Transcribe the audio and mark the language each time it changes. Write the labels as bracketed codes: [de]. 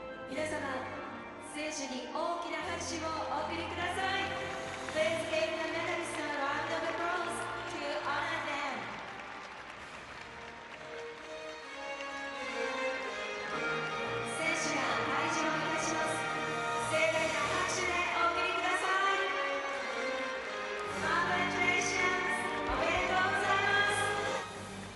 [ja] 皆様、選手に大きな拍手をお送りください。 [en] Please give the medalists a round of applause to honor them. [ja] 選手が退場いたします。盛大な拍手でお送りください。 [en] Congratulations! [ja] おめでとうございます。